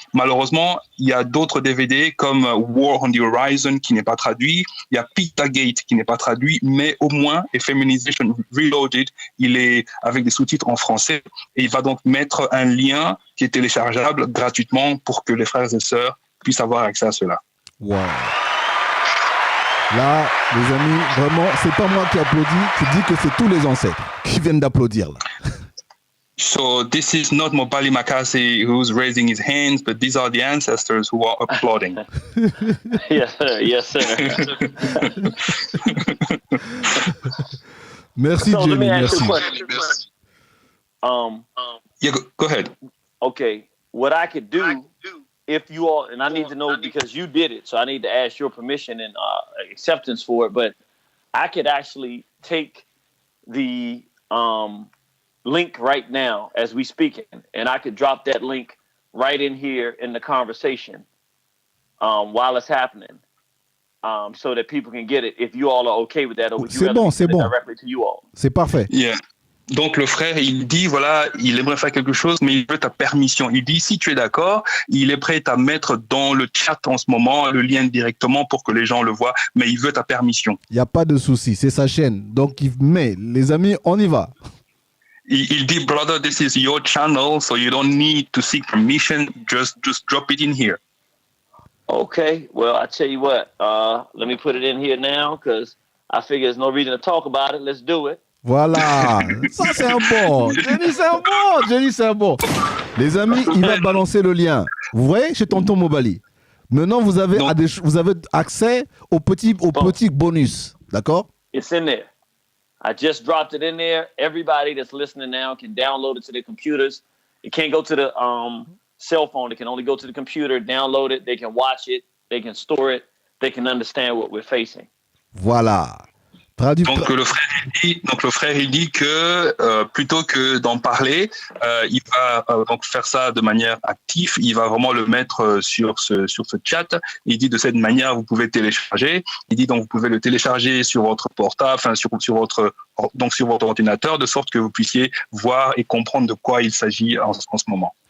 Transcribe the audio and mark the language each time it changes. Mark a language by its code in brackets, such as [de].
[fr] Malheureusement, il y a d'autres DVD comme War on the Horizon qui n'est pas traduit, il y a Pizzagate qui n'est pas traduit, mais au moins Feminization Reloaded, il est avec des sous-titres en français, et il va donc mettre un lien qui est téléchargeable gratuitement pour que les frères et sœurs puissent avoir accès à cela. Wow. Là, les amis, vraiment, c'est pas moi qui applaudis, tu dis que c'est tous les ancêtres qui viennent d'applaudir là. [en] So this is not Mobali Makasi who's raising his hands, but these are the ancestors who are applauding. Yes, sir. Yes, sir. [fr] Merci, [en] so Genie. Let me ask [fr] Merci. [en] you a question. Yeah, go ahead. Okay, what I could do if you all, and I need to know because you did it, so I need to ask your permission and acceptance for it, but I could actually take the link right now as we speak, and I could drop that link right in here in the conversation while it's happening, so that people can get it. If you all are okay with that, or would you rather send it directly to you all? [fr] C'est parfait. [en] Yeah. [fr] Donc le frère, il dit, voilà, il aimerait faire quelque chose, mais il veut ta permission. Il dit, si tu es d'accord, il est prêt à mettre dans le chat en ce moment le lien directement pour que les gens le voient, mais il veut ta permission. Il n'y a pas de souci, c'est sa chaîne. Donc il met, les amis, on y va. Il dit, [en] brother, this is your channel, so you don't need to seek permission, just drop it in here. Okay, well, I tell you what, let me put it in here now, because I figure there's no reason to talk about it. Let's do it. [fr] Voilà, ça c'est un bon. Genie c'est un bon. Les amis, il va balancer le lien. Vous voyez, chez Tonton Mobali. Maintenant, vous avez accès au petit bonus. D'accord? [en] It's in there. I just dropped it in there. Everybody that's listening now can download it to their computers. It can't go to the cell phone. It can only go to the computer, download it. They can watch it. They can store it. They can understand what we're facing. [fr] Voilà. Donc le frère il dit que plutôt que d'en parler, il va donc faire ça de manière active. Il va vraiment le mettre sur ce chat. Il dit de cette manière vous pouvez télécharger. Il dit donc vous pouvez le télécharger sur votre portable, enfin sur votre ordinateur, de sorte que vous puissiez voir et comprendre de quoi il s'agit en ce moment.